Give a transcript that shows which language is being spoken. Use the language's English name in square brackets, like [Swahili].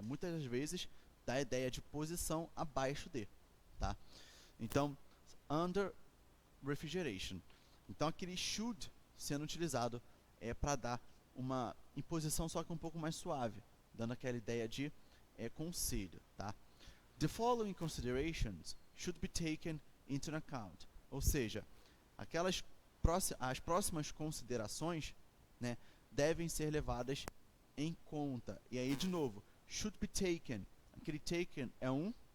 [Portuguese] Muitas vezes dá a ideia de posição abaixo de. Tá? Então, [English] under refrigeration. [Portuguese] Então, aquele should sendo utilizado é para dar uma imposição só que um pouco mais suave, dando aquela ideia de conselho, tá? [English] The following considerations should be taken into account. [Portuguese] Ou seja, as próximas considerações, né, devem ser levadas em conta. E aí, de novo, should be taken. Aquele taken é um...